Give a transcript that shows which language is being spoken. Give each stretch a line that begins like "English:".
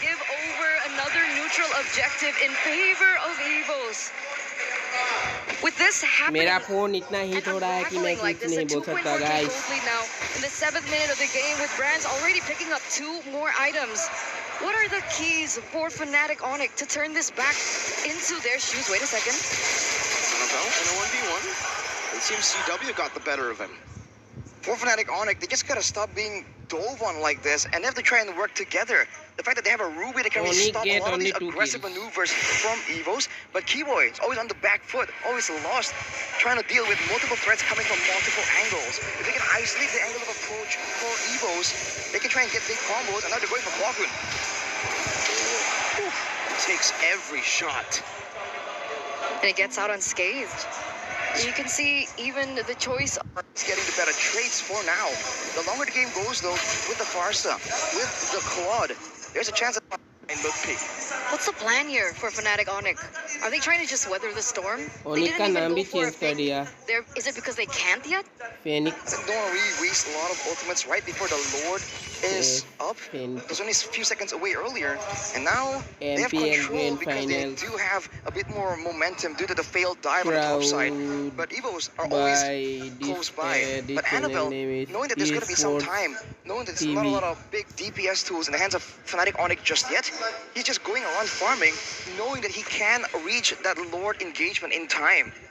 English: Give over another neutral objective in favor of Evos. With this happening,
Hindi: मेरा phone इतना heat हो रहा है कि मैं कुछ नहीं बोल सकता
English: guys. Now in the 7th minute of the game, with Brands already picking up 2 more items. What are the keys for Fnatic Onyx to turn this back into their shoes? Wait a second. Annabelle in a 1v1. It seems CW got the better of him. For Fnatic Onyx, they just gotta stop being dove on like this, and they have to try and work together. The fact that they have a Ruby that can really stop a lot of these aggressive maneuvers from Evos, but Keyboy is always on the back foot, always lost, trying to deal with multiple threats coming from multiple angles. If they can isolate the angle of approach for Evos, they can try and get big combos, and now they're going for Kwakun. Takes every shot. And it gets out unscathed. You can see even the choice It's getting the better traits for now. The longer the game goes, though, with the Pharsa, with the Claude, there's a chance that What's the plan here for Fnatic Onyx? Are they trying to just weather the storm?
Hindi: Onyx का नाम भी change कर दिया.
English: Is it because they can't yet? Phoenix. don't want to really waste a lot of ultimates right before the Lord is up. Phoenix. It was only a few seconds away earlier, and now they have MPL control Grand because they Finals. do have a bit more momentum due to the failed dive on the top side. But Evos are always close by. But Annabelle, knowing that there's going to be some time, knowing that there's not a lot of big DPS tools in the hands of Fnatic Onyx just yet, he's just going around farming, knowing that he can reach that Lord engagement in time.